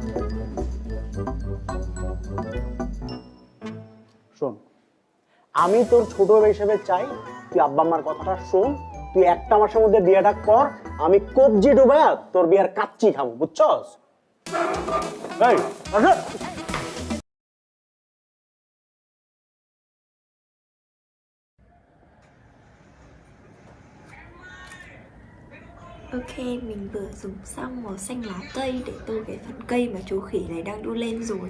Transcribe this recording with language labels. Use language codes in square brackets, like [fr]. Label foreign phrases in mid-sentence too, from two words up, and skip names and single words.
[bn] শোন, আমি তোর ছোট হিসেবে চাই তুই আব্বা আম্মার কথাটা শোন, তুই 1 মাসের মধ্যে বিয়েটা কর, আমি কবজি ডুবায়া তোর বিয়ের কাচ্চি খাবো, বুঝছস? এই আসো। [vi] Ok, mình vừa dùng xong màu xanh lá cây để tô cái phần cây mà chú khỉ này đang đu lên rồi.